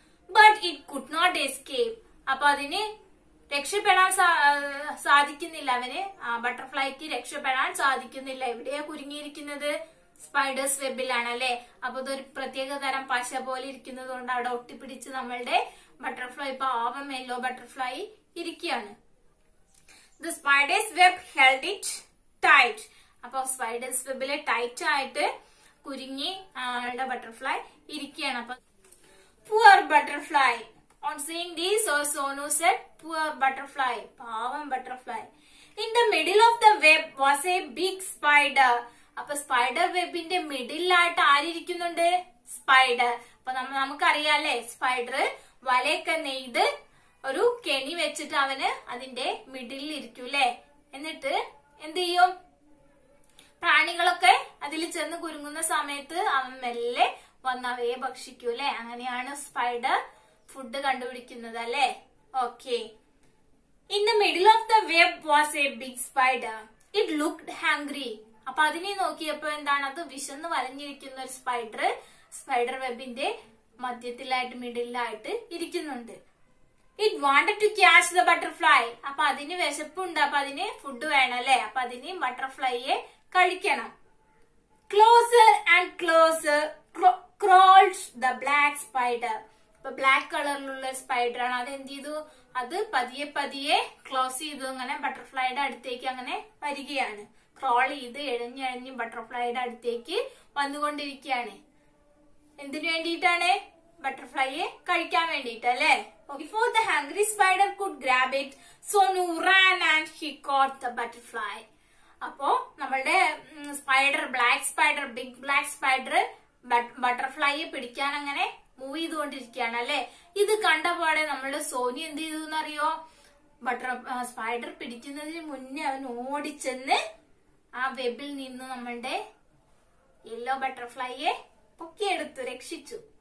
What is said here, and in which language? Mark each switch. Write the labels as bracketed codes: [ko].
[en] But it could not escape. [ml] അപ്പൊ അതിന് രക്ഷപ്പെടാൻ സാധിക്കുന്നില്ല. അവന് ബട്ടർഫ്ലൈക്ക് രക്ഷപ്പെടാൻ സാധിക്കുന്നില്ല. എവിടെയാ കുരുങ്ങിയിരിക്കുന്നത്? സ്പൈഡേഴ്സ് വെബിലാണ് അല്ലെ. അപ്പൊ ഇതൊരു പ്രത്യേക തരം പശ പോലെ ഇരിക്കുന്നത് കൊണ്ട് അവിടെ ഒട്ടിപ്പിടിച്ച് നമ്മളുടെ ബട്ടർഫ്ലൈ, പാവം യെല്ലോ ബട്ടർഫ്ലൈ ഇരിക്കുകയാണ്. [en] The spider's web held it tight. [ml] അപ്പൊ സ്പൈഡേഴ്സ് വെബിലെ ടൈറ്റ് ആയിട്ട് കുരുങ്ങി ബട്ടർഫ്ലൈ ഇരിക്കുകയാണ്. [en] അപ്പൊ poor butterfly. On seeing this, Sonu said, "Poor butterfly, pavam butterfly." In the middle of the web was a big spider. [ml] അപ്പൊ spider വെബിന്റെ മിഡിലായിട്ട് ആരിയ്ക്കുന്നുണ്ട്? Spider. അപ്പൊ നമുക്കറിയാലേ, spider വലയൊക്കെ നെയ്ത് ഒരു കെണി വെച്ചിട്ട് അവന് അതിന്റെ മിഡിലിൽ ഇരിക്കൂലേ. എന്നിട്ട് എന്ത് ചെയ്യും? പ്രാണികളൊക്കെ അതിൽ ചെന്ന് കുരുങ്ങുന്ന സമയത്ത് അവൻ മെല്ലെ വന്ന് അവയെ ഭക്ഷിക്കൂലേ. അങ്ങനെയാണ് സ്പൈഡർ ഫുഡ് കണ്ടുപിടിക്കുന്നത് അല്ലെ. Okay. [en] In the middle of the web was a big spider. It looked hungry. [ml] അപ്പൊ അതിനെ നോക്കിയപ്പോ എന്താണ്? അത് വിശന്ന് വലഞ്ഞിരിക്കുന്ന ഒരു സ്പൈഡർ വെബിന്റെ മധ്യത്തിലായിട്ട് മിഡിലായിട്ട് ഇരിക്കുന്നുണ്ട്. [en] It wanted to catch the butterfly. [ml] അപ്പൊ അതിന് വിശപ്പുണ്ട്. അപ്പൊ അതിന് ഫുഡ് വേണം അല്ലെ. അപ്പൊ അതിന് ബട്ടർഫ്ലൈയെ കഴിക്കണം. [en] Closer and closer crawled the black spider. [ml] ഇപ്പൊ ബ്ലാക്ക് കളറിലുള്ള സ്പൈഡർ ആണ്. അത് എന്ത് ചെയ്തു? അത് പതിയെ പതിയെ ക്ലോസ് ചെയ്തു. അങ്ങനെ ബട്ടർഫ്ലൈയുടെ അടുത്തേക്ക് അങ്ങനെ വരികയാണ്. ക്രോൾ ചെയ്ത് എഴഞ്ഞെഴഞ്ഞ് ബട്ടർഫ്ലൈയുടെ അടുത്തേക്ക് വന്നുകൊണ്ടിരിക്കുകയാണ്. എന്തിനു വേണ്ടിയിട്ടാണ്? ബട്ടർഫ്ലൈയെ കഴിക്കാൻ വേണ്ടിയിട്ട് അല്ലെ. [en] Before the hungry spider could grab it, Sonu ran and he caught the butterfly. [ml] അപ്പോ നമ്മളുടെ spider, black spider, big black spider ബട്ടർഫ്ലൈയെ പിടിക്കാൻ അങ്ങനെ മൂവ് ചെയ്തുകൊണ്ടിരിക്കുകയാണ് അല്ലെ. ഇത് കണ്ടപാടെ നമ്മളുടെ സോനു എന്ത് ചെയ്തു എന്നറിയോ? സ്പൈഡർ പിടിക്കുന്നതിന് മുന്നേ അവൻ ഓടിച്ചെന്ന് ആ വെബിൽ നിന്ന് നമ്മളുടെ യെല്ലോ ബട്ടർഫ്ലൈയെ പൊക്കിയെടുത്തു, രക്ഷിച്ചു.